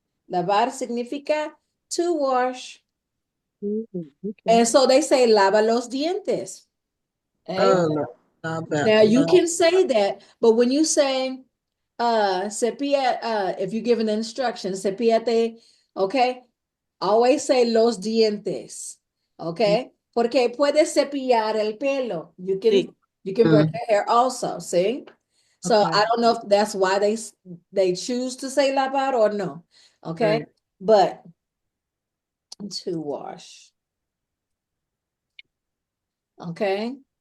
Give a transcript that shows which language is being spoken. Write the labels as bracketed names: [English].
[English] Lavar significa to wash. And so they say [Spanish] lava los dientes. [English] Okay? Now you can say that, but when you say cepilla, if you give an instruction, cepillate, okay, always say [Spanish] los dientes, [English] okay? [Spanish] Porque puedes cepillar el pelo. [English] You can brush your hair also, see? So I don't know if that's why they choose to say lavar or no, okay? Right. But to wash, okay?